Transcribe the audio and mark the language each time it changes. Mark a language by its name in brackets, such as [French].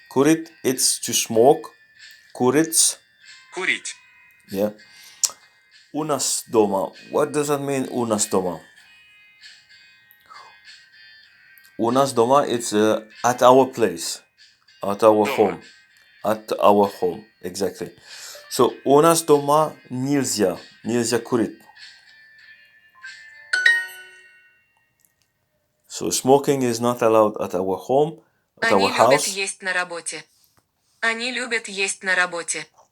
[English] Курить, it's to smoke. [Russian] Курить. Курить. Yeah. У нас дома. [English] What does that mean? [Russian] У нас дома. У нас дома, [English] it's at our place. At our [Russian] Дома. [English] home. At our home. Exactly. [Russian] So у нас дома нельзя. Нельзя курить. [English] So smoking is not allowed at our home, at [Russian] Они [English] our [Russian] любят [English] house. [Russian] есть на работе. Они любят есть на работе.